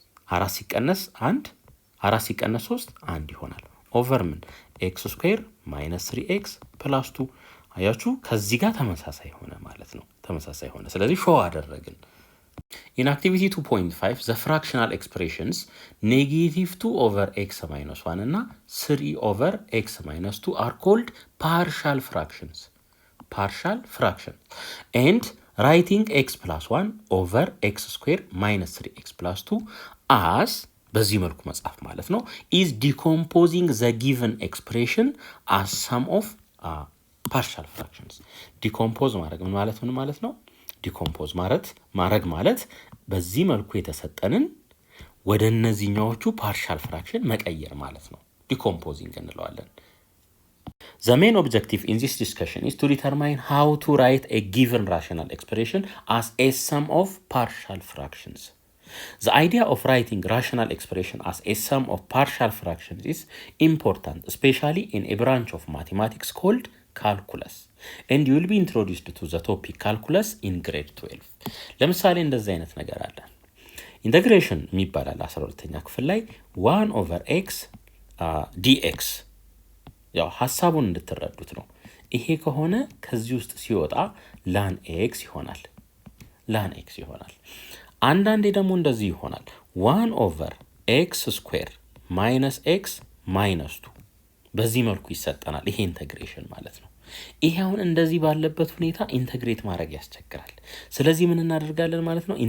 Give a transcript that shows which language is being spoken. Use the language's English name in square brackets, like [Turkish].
[Amharic] 4 ሲቀነስ 1 4 ሲቀነስ 3 1 ይሆናል። ኦቨር ምን ኤክስ ስኩዌር ማይነስ 3x ፕላስ 2 አያችሁ ከዚህ ጋር ተመሳሳይ ሆነ ማለት ነው። ተመሳሳይ ሆነ። ስለዚህ ሾው አደረግን። [English] In activity 2.5 the fractional expressions negative 2 over x minus 1 [Amharic] እና [English] 3 over x minus 2 are called partial fractions. Partial fraction. And writing x plus 1 over x square minus 3x plus 2 as [Amharic] በዚህ መልኩ መጻፍ ማለት ነው [English] is decomposing the given expression as sum of partial fractions. [Amharic] Decompose ማድረግ ምን ማለት ነው? ዲኮምፖዝ ማድረግ ማለት በዚህ መልኩ የተሰጠንን ወደ እነዚህኛዎቹ ፓርሻል ፍራክሽን መቀየር ማለት ነው። ዲኮምፖዚንግ እንለዋለን። [English] The main objective in this discussion is to determine how to write a given rational expression as a sum of partial fractions. The idea of writing rational expression as a sum of partial fractions is important, especially in a branch of mathematics called calculus. And you will be introduced to the topic calculus in grade 12. [Amharic] ለምሳሌ እንደዚህ አይነት ነገር አለ። ኢንተግሬሽን የሚባላል 12ኛ ክፍል ላይ 1 over x dx ያው ሐሳቡን እንድትረዱት ነው። ይሄ ከሆነ ከዚህ ውስጥ ሲወጣ ln x ይሆናል። ln x ይሆናል። አንዳንዴ ደግሞ እንደዚህ ይሆናል 1 over x square minus x minus 2 በዚህ መልኩ ይሰጠናል። ይሄ ኢንተግሬሽን ማለት ነው። ይሄ አሁን እንደዚህ ባለበት ሁኔታ ኢንተግሬት ማድረግ ያስቸግራል። ስለዚህ ምን እናደርጋለን ማለት ነው?